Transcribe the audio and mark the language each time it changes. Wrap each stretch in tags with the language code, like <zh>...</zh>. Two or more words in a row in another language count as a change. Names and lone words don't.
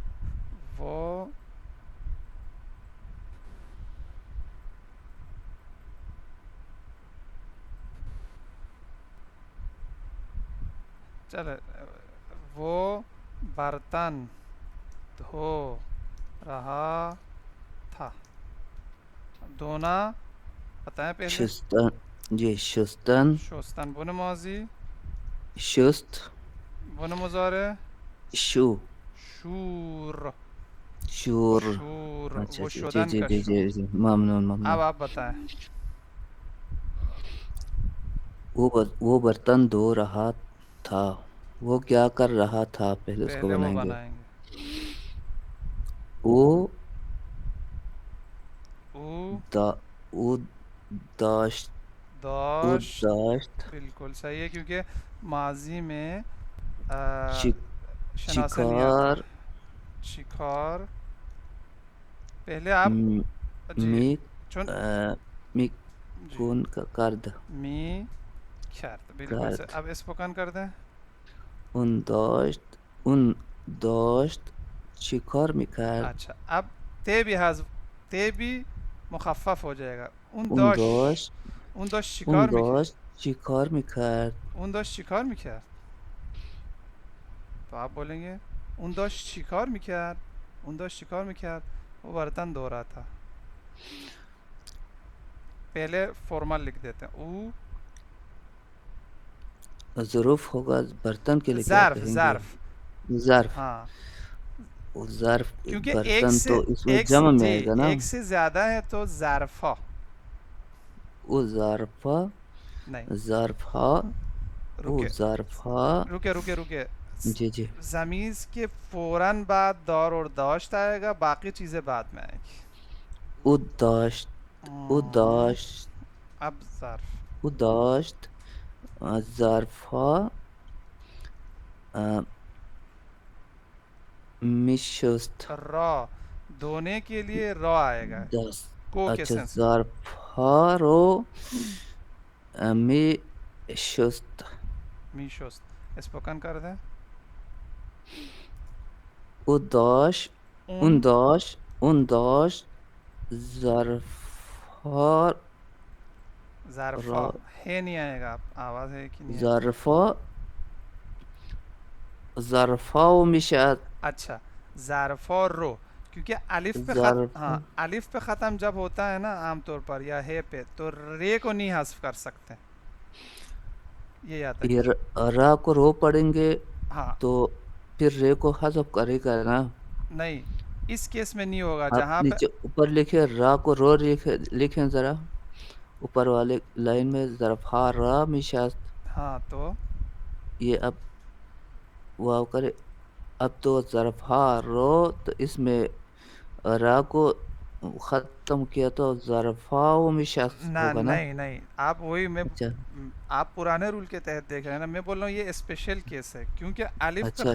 <ur>وہ چلے. وہ برتن دھو رہا تھا. دھونا بتائیں پہلے.</ur> <fa>شستن. جی شستن. شستن بن ماضی. شست. بن مضارع. شو. شور. وہ شور. شور.</fa> <ur>اچھا وہ اچھا جی</ur> <fa>شدن</fa> <ur>جی کا جی</ur> <fa>شو.</fa> <ur>جی جی ممنون اب ممنون. آپ بتائیں. وہ برتن دھو رہا تھا. وہ کیا کر رہا تھا پہلے اس کو پہلے وہ بنائیں گے. بنائیں گے. وہ</ur> <fa>او او داشت. او داشت. داشت</fa> <ur>بالکل صحیح ہے کیونکہ ماضی میں شناسہ نہیں آتا. شکار شکار. پہلے آپ جی</ur> <fa>می چن می</fa> <ur>جی</ur> <fa>کون کرد</fa> <ur>می خیر بالکل سے.</ur> <fa>کرد.</fa> <ur>اب اسپوکن کر دیں.</ur> <fa>اون داشت شکار میکرد.</fa> <ur>اچھا اب تے بھی تے بھی مخفف ہو جائے گا.</ur> <fa>اون داشت اون داشت اون شکار داشت شکار میکرد. اون داشت شکار میکرد.</fa> <ur>تو آپ بولیں گے</ur> <fa>اون داشت شکار میکرد. اون داشت شکار میکرد.</fa> <ur>وہ برتن دھو رہا تھا. پہلے فارمل لکھ دیتے ہیں. او ظروف ہوگا برتن کے لیے کیا ظرف کہیں گے. ظرف. ظرف. ہاں وہ ظرف کیونکہ برتن تو اس میں جمع میں آئے گا نا. ایک سے زیادہ ہے تو ظرفہ. وہ ظرفہ نہیں ظرفہ وہ رکے ظرفہ. رکے. جی جی ضمیز کے فوراً بعد دور اور داشت آئے گا. باقی چیزیں بعد میں آئیں گی.</ur> <fa>او داشت او داشت</fa> <ur>اب ظرف.</ur> <fa>او داشت ظرفها میشست.</fa> <ur>را دھونے کے لیے را آئے گا. دست. کو کے اچھا سینس میں.</ur> <fa>ظرفها رو میشست. میشست.</fa> <ur>اسپوکن کر دیں.</ur> <fa>او داشت اون اون داشت ظرفها</fa> <ur>ظرفہ را ہے نہیں آئے گا. آواز ہے کہ نہیں آئے</ur> <fa>ظرفها میشد.</fa> <ur>اچھا ظرف اور رو کیونکہ ظرف الف پہ ختم جب ہوتا ہے نا عام طور پر یا ہے پہ تو رے کو نہیں حذف کر سکتے. یہ یاد رکھیے. را کو رو پڑیں گے ہاں تو پھر رے کو حذف کرے گا نا. نہیں اس کیس میں نہیں ہوگا آپ جہاں پہ. نیچے اوپر لکھے را کو رو لکھیں ذرا اوپر والے لائن میں</ur> <fa>ظرفها را میشست.</fa> <ur>ہاں تو یہ اب واو کرے. اب تو</ur> <fa>ظرفها رو</fa> <ur>تو اس میں را کو ختم کیا تو</ur> <fa>ظرفها میشست</fa> <ur>ہوگا نا. نہیں آپ وہی میں اچھا آپ پرانے رول کے تحت دیکھ رہے ہیں نا. میں بول رہا ہوں یہ اسپیشل کیس ہے کیونکہ الف پہ</ur>